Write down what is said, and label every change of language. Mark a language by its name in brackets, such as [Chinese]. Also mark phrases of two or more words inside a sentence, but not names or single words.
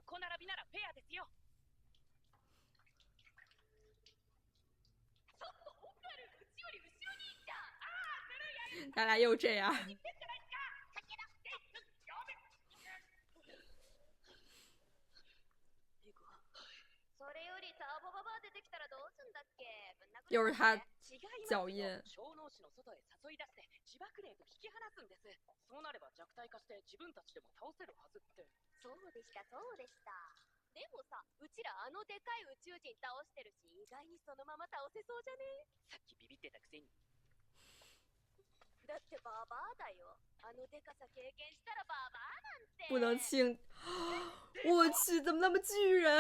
[Chinese] 他俩又这样。又是他脚印。 [Japanese] でもさ、うちらでかい宇宙人倒してるし、意外にそのまま倒せそうじゃね？さっきビビってたくせに。だってババアだよ。でかさ経験したらババアなんて。 [Chinese] 不能轻，我去，怎么那么巨人？